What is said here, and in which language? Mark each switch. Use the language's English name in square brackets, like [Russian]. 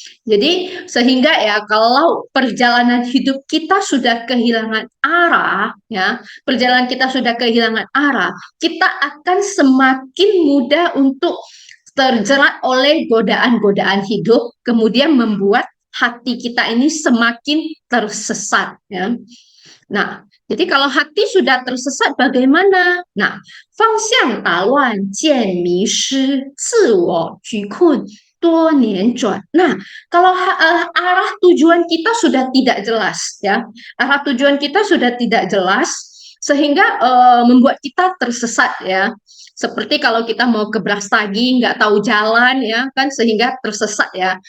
[Indonesian] Jadi sehingga ya, kalau perjalanan hidup kita sudah kehilangan arah ya, perjalanan kita sudah kehilangan arah, kita akan semakin mudah untuk terjerat oleh godaan-godaan hidup, kemudian membuat hati kita ini semakin tersesat, ya. Nah, jadi kalau hati sudah tersesat bagaimana? [Chinese] Nah, 方向打乱，见迷失，自我拘困，多年转. [Indonesian] Nah, kalau arah tujuan kita sudah tidak jelas, ya, arah tujuan kita sudah tidak jelas, sehingga membuat kita tersesat, ya. Seperti kalau kita mau ke Brastagi, nggak tahu jalan, ya kan, sehingga tersesat, ya.